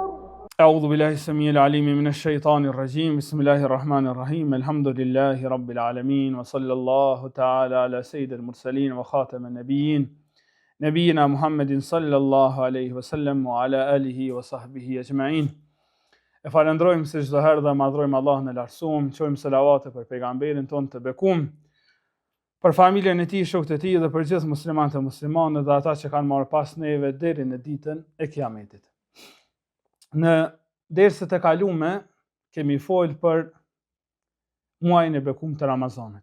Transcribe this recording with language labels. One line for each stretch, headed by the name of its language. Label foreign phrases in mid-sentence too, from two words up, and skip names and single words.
Arabic: أعوذ بالله السميع العليم من الشيطان الرجيم. بسم الله الرحمن الرحيم. الحمد لله رب العالمين، وصلى الله تعالى على سيد المرسلين وخاتم النبيين نبينا محمد صلى الله عليه وسلم وعلى آله وصحبه أجمعين.
Albanian: E falendrojmë se çdo herë dhe madhrojmë Allahun e lartësuar, çojmë selavate për pejgamberin tonë të bekuar, për familjen e tij, shokët e tij dhe për gjithë muslimanët e muslimanë dhe ata që kanë marrë pas neve deri në ditën e Kiametit. Në derset e kaluame kemi folë për muajin e bekuar të Ramazanit.